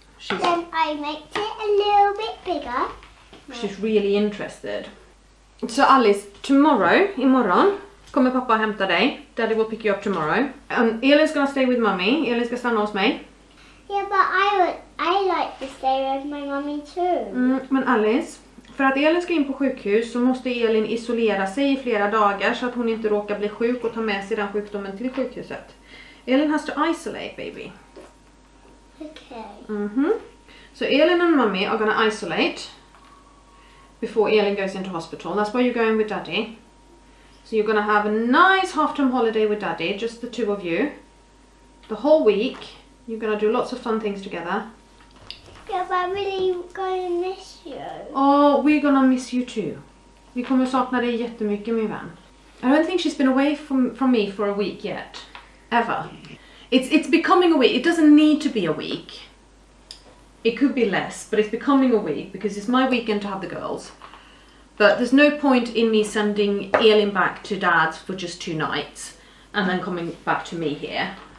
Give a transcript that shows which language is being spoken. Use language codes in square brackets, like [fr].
[en] Then I make it a little bit bigger. She's really interested. So Alice, tomorrow, [sv] imorgon, kommer pappa hämta dig. [en] Daddy will pick you up tomorrow. And Elin's gonna stay with mummy. [sv] Elin ska stanna hos mig. [en] Yeah, but I like to stay with my mommy too. [sv] Men Alice, för att Elin ska in på sjukhus så måste Elin isolera sig i flera dagar så att hon inte råkar bli sjuk och ta med sig den sjukdomen till sjukhuset. [en] Elin has to isolate, baby. Okay. So Elin and mummy are gonna isolate before Elin goes into hospital. That's why you're going with daddy. So you're gonna have a nice half-term holiday with daddy, just the two of you. The whole week. You're gonna do lots of fun things together. Yeah, but I'm really going to miss you. Oh, we're gonna miss you too. [sv] Vi kommer sakna dig jättemycket, min vän. [en] I don't think she's been away from me for a week yet. Ever. It's becoming a week. It doesn't need to be a week. It could be less, but it's becoming a week because it's my weekend to have the girls. But there's no point in me sending Elin back to dad's for just 2 nights and then coming back to me here.